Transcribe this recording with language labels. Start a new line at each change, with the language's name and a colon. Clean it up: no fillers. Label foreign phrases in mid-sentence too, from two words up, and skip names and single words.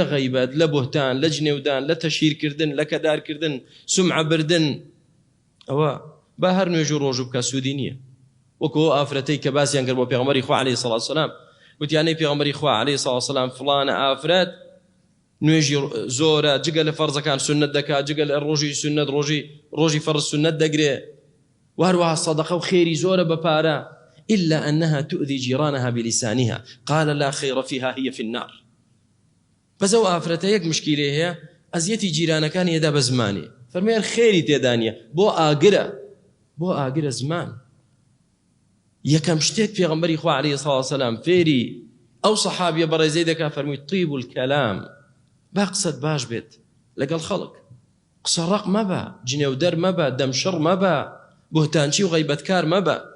Central Kurdish: غەیبەت لە بوهتان لە جنێودان لە تەشهیرکردن لە کەدارکردن سومعە بردن ئەوە با هەر نوێژ و ڕۆژ بکە سوودی نییە وەکو ئەو ئافرەتەی کە باسییان کرد بۆ پێغەمبەری خوا
Arabic: عەلەیهی سەڵات وسەلام
Central Kurdish: وتیانەی پێغەمبەری خوا
Arabic: عەلەیهی سەڵات وسەلام
Central Kurdish: فڵانە ئافرەت نوێژی زۆرە جگە لە فەرزەکان سونەت دەکات جگە لە ڕۆژی سونەت ڕۆژی فەرز سونەت دەگرێ و هەروەها سەدەقە و خێری زۆرە بە پارە
Arabic: إلا أنها تؤذي جيرانها بلسانها قال لا خير فيها هي في النار
Central Kurdish: بەس ئەو ئافرەتە یەک مشکیلێ هەیە ئەزیەتی جیرانەکانی هێدا بە زمانی فەرموویان خێری تێدا نییە بۆ ئاگرە زمان یەکەم شتێک پێغەمبەری خوا
Arabic: عەلەیهی سەڵات وسەلام
Central Kurdish: فێری ئەو سەحابیە بەڕێزەی دەکا فەرمووی
Arabic: طیب الکەلام
Central Kurdish: با قسەت باش بێت لەگەڵ خەڵک قسە ڕق مەبە جنێودەر مەبە دەمشڕ مەبە بوهتانچی و غەیبەتکار مەبە